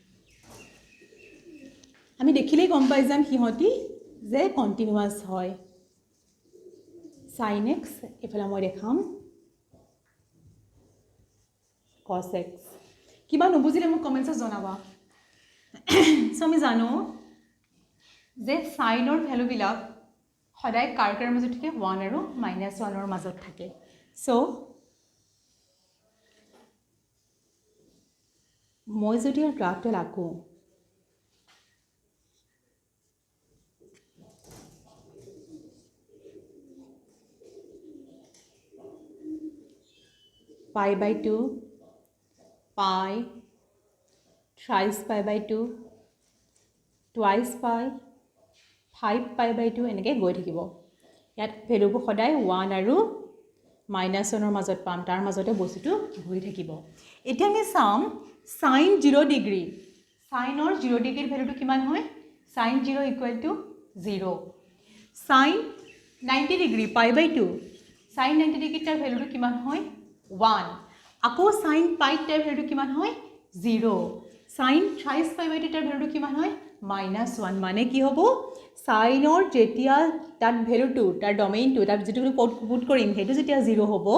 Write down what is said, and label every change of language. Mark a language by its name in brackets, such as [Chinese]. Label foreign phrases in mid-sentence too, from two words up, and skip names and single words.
[Assamese] আমি দেখিলেই গম পাই যাম হিহতি যে কন্টিনিউয়াস হয় sin x এফালে মই দেখাম cos x কিবা নবুজিলে মোক কমেন্টছত জনাবা সো আমি জানো যে sin ৰ ভ্যালু বিলাক সদায় কাৰ মাজত থাকে 1 আৰু -1 ৰ মাজত থাকে সো মই যদি এই গ্ৰাফটো লাকো [English] pi by 2 pi thrice pi by 2 twice pi 5 pi by 2 [Assamese] এনেকৈ গৈ থাকিব ইয়াত ভ্যালুবোৰ সদায় 1 আৰু -1 ৰ মাজত পাম তাৰ মাজতে বস্তুটো ঘূৰি থাকিব এতিয়া আমি চাম sin 0 ডিগ্ৰী sin or 0 ডিগ্ৰীৰ ভ্যালুটো কিমান হয় sin 0 [English] equal to [Assamese] 0 sin 90 ডিগ্ৰী pi [English] by 2 sin 90 [Assamese] ডিগ্ৰী তাৰ ভ্যালুটো কিমান হয় 1 আকৌ sin pi তাৰ ভ্যালুটো কিমান হয় 0 [English] sin thrice pi by 2 [Assamese] তাৰ ভ্যালুটো কিমান হয় -1 মানে কি হ'ব sin or যেতিয়া তাৰ ভ্যালুটো তাৰ ডমেইনটো তাৰ যেটো পুট কৰিম হেতু যেতিয়া